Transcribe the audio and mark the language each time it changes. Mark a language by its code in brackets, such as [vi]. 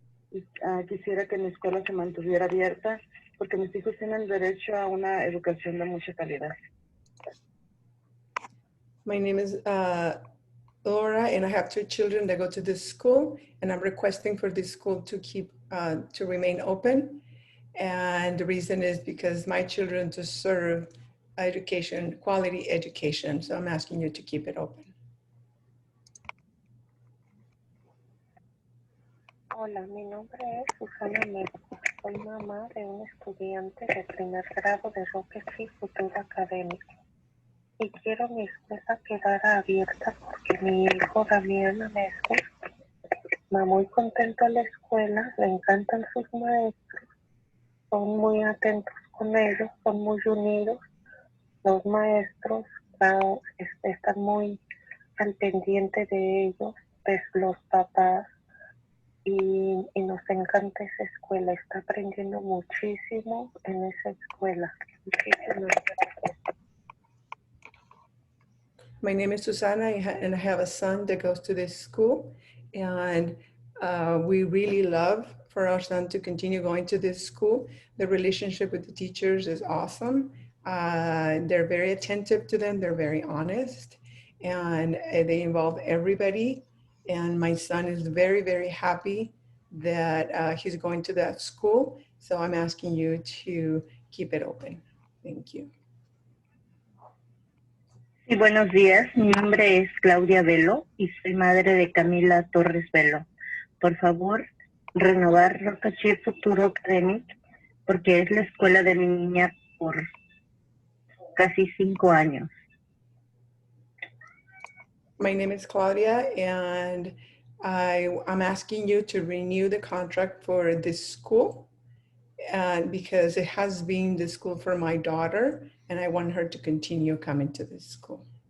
[es] Y, quisiera que mi escuela se mantuviera abierta porque mis hijos tienen derecho a una educación de mucha calidad. [en] My name is Laura, and I have two children that go to this school, and I'm requesting for this school to to remain open. And the reason is because my children deserve education, quality education. So I'm asking you to keep it open. [es] Hola, mi nombre es Susana Mezco. Soy mamá de un estudiante de primer grado de Rocket Ship Futuro Academy. Y quiero mi escuela quedara abierta porque mi hijo Damián Mezco va muy contento a la escuela, le encantan sus maestros, son muy atentos con ellos, son muy unidos. Los maestros están muy al pendiente de ellos, de los papás, y nos encanta esa escuela. Está aprendiendo muchísimo en esa escuela. Muchísimas gracias. [en] My name is Susana, and I have a son that goes to this school, and we really love for our son to continue going to this school. The relationship with the teachers is awesome. They're very attentive to them. They're very honest, and they involve everybody. And my son is very, very happy that he's going to that school. So I'm asking you to keep it open. Thank you. [es] Sí, buenos días. Mi nombre es Claudia Velo y soy madre de Camila Torres Velo. Por favor, renovar Rocket Ship Futuro Academy porque es la escuela de mi niña por casi 5 años. [en] My name is Claudia, and I'm asking you to renew the contract for this school because it has been the school for my daughter, and I want her to continue coming to this school.